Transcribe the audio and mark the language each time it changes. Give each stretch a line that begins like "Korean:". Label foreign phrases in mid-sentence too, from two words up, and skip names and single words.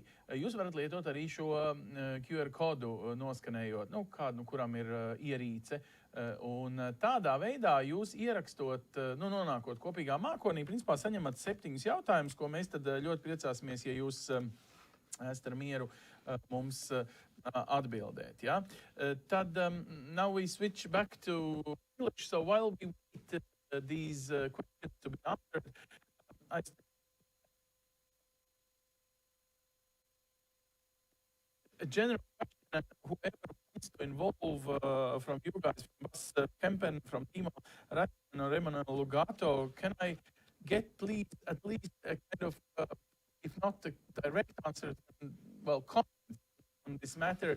Latvian: Jūs varat lietot arī šo QR kodu noskanējot, nu, kādu, kuram ir ierīce. Un tādā veidā jūs ierakstot, nu, nonākot kopīgā mākonī, principā saņemat 7 jautājumus, ko mēs tad ļoti priecāsimies, ja jūs esat ar mieru mums atbildēt. Ja?
English: Tad now we switch back to English. So while we wait these questions to be answered, a general question, whoever wants to involve from you guys, from Bas Kempen, from Timo Ratten or Emanuel Lugato, can I get please at least a kind of, if not a direct answer, well, comment on this matter?